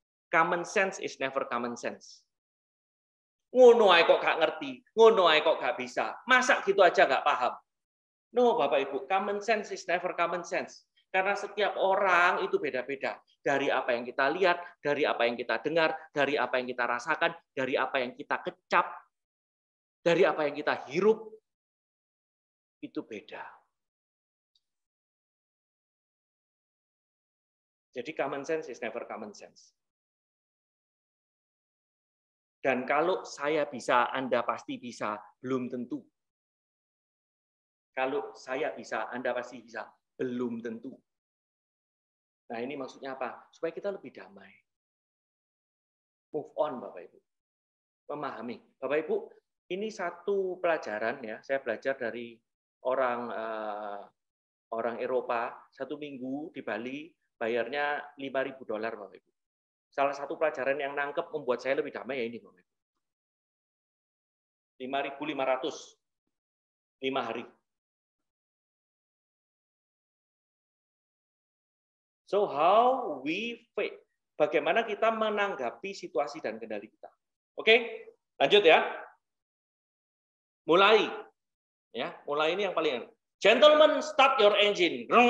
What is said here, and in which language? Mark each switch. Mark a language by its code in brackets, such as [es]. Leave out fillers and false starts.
[en] Common sense is never common sense. [jv] Ngono ae kok gak ngerti, ngono ae kok gak bisa. [id] Masa gitu aja gak paham? [en] No, Bapak Ibu, common sense is never common sense. [id] Karena setiap orang itu beda-beda. Dari apa yang kita lihat, dari apa yang kita dengar, dari apa yang kita rasakan, dari apa yang kita kecap, dari apa yang kita hirup, itu beda. Jadi [en] common sense is never common sense. [id] Dan kalau saya bisa, Anda pasti bisa, belum tentu. Kalau saya bisa, Anda pasti bisa, belum tentu. Nah, ini maksudnya apa? Supaya kita lebih damai. [en] Move on, [id] Bapak Ibu. Memahami. Bapak Ibu, ini satu pelajaran ya. Saya belajar dari orang Eropa, 1 minggu di Bali, bayarnya $5.000, Bapak Ibu. Salah satu pelajaran yang nangkep membuat saya lebih damai ya ini, Bapak Ibu. 5.500, 5 hari. [en] So how we face, [id] bagaimana kita menanggapi situasi dan kendali kita. Oke, lanjut ya. Mulai, ya, mulai ini yang paling. [en] Gentlemen, start your engine.